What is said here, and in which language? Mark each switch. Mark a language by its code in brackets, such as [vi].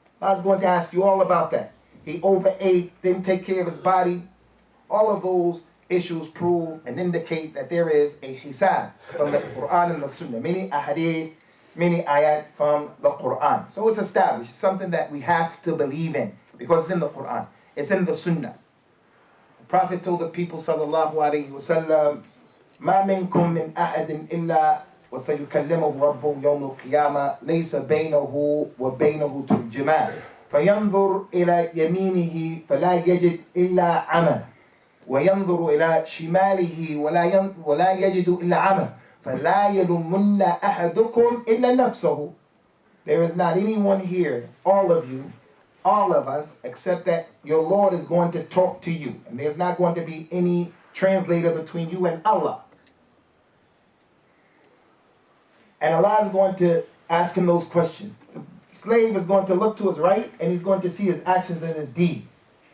[en] I was going to ask you all about that. He overate, didn't take care of his body. All of those issues prove and indicate that there is a hisab from the Quran and the Sunnah. Many ahadith, many ayat from the Quran. So it's established, something that we have to believe in because it's in the Quran, it's in the Sunnah. The Prophet told the people, sallallahu alayhi wa sallam, [ar] ما منكم من أحد إلا وسيكلمه ربه يوم القيامة ليس بينه وبينه ترجمان فينظر إلى يمينه فلا يجد إلا عمى وينظر إلى شماله ولا يجد إلا عمى فلا يلومن أحدكم إلا نفسه. [en] There is not anyone here, all of you, all of us, except that your Lord is going to talk to you, and there's not going to be any translator between you and Allah. And Allah is going to ask him those questions. The slave is going to look to his right, and he's going to see his actions and his deeds.